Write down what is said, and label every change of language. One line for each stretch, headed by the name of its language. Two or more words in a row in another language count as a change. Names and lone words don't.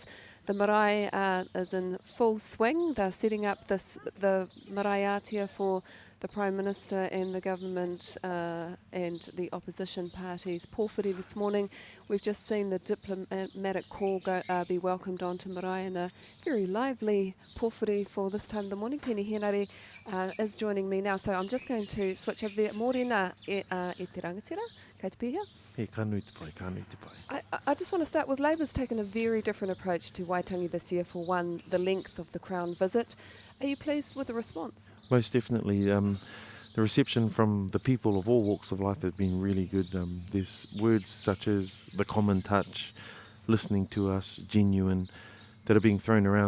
English: The marae is in full swing. They're setting up the
Māori: marae atia
English: for the Prime Minister and the government and the opposition parties. Pōwhiri this morning, we've just seen the diplomatic call be welcomed onto marae, and a very lively pōwhiri for this time of the morning. Peeni Henare is joining me now, so I'm just going to switch over there.
Māori: Mōrena e te rangatira, kei te pihia.
English: I just want to start with Labour's taken a very different approach to Waitangi this year. For one, the length of the Crown visit. Are you pleased with the response? Most definitely. The reception from the people of all walks of life has been really good. There's words such as the common touch, listening to us, genuine, that are being thrown around.